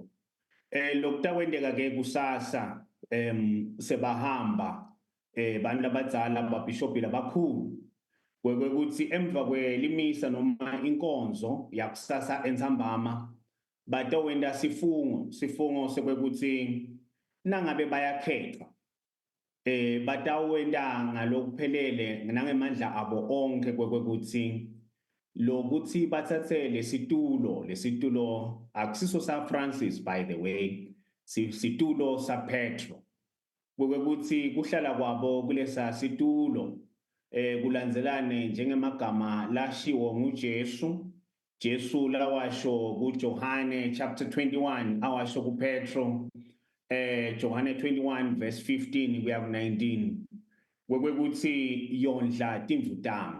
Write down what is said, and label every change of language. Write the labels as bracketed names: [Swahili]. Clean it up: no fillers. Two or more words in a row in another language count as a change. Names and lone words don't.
[Swati] Lokutakwendeka ke kusasa sebahamba bantu labadzala ababhishobhi labakhulu kwekuthi emva kwelimisa noma inkonzo yakusasa entsambama batawenda sifungo sekwekuthi nangabe bayakhethwa batawenda ngalokuphelele nangemandla abo onke kwekuthi lokuthi bathathe lesitulo akusiso sa Francis [English] by the way [Swati] situlo sa Petro kwekuthi kuhlala kwabo kulesa situlo kulandzelane njengemagama lashiwo nguJesu lawasho kuJohane chapter 21 awasho kuPetro Johane 21 verse 15 kuya ku19 kwekuthi yondla timvutami.